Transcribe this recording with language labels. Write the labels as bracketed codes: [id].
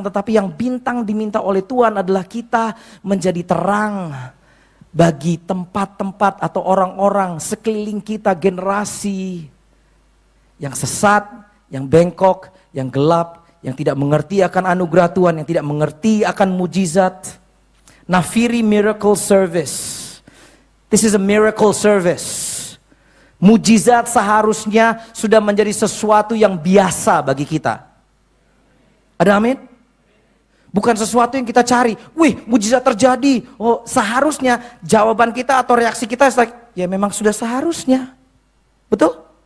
[id] Tetapi yang bintang diminta oleh Tuhan adalah kita menjadi terang bagi tempat-tempat atau orang-orang sekeliling kita, generasi yang sesat, yang bengkok, yang gelap, yang tidak mengerti akan anugerah Tuhan, yang tidak mengerti akan mujizat. [en] Nafiri Miracle Service. This is a miracle service. [id] Mujizat seharusnya sudah menjadi sesuatu yang biasa bagi kita. Ada amin? Bukan sesuatu yang kita cari. Wih, mujizat terjadi. Oh, seharusnya jawaban kita atau reaksi kita ya memang sudah seharusnya. Betul?